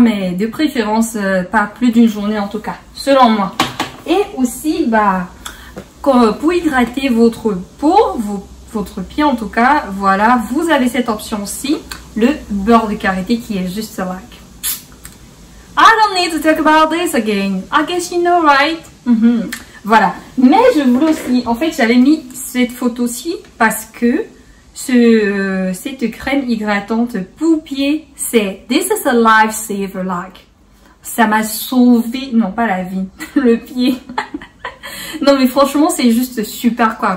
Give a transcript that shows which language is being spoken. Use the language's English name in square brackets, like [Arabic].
[French] Mais de préférence, pas plus d'une journée en tout cas, selon moi. Et aussi, pour hydrater votre peau, votre pied en tout cas, voilà, vous avez cette option-ci, le beurre de karité qui est juste like. [English] I don't need to talk about this again. I guess you know, right? Voilà. [French] Mais je voulais aussi, en fait, j'avais mis cette photo-ci parce que cette crème hydratante pour pied, c'est [English] This is a lifesaver, like. [French] Ça m'a sauvé, non pas la vie, le pied. Non mais franchement c'est juste super quoi.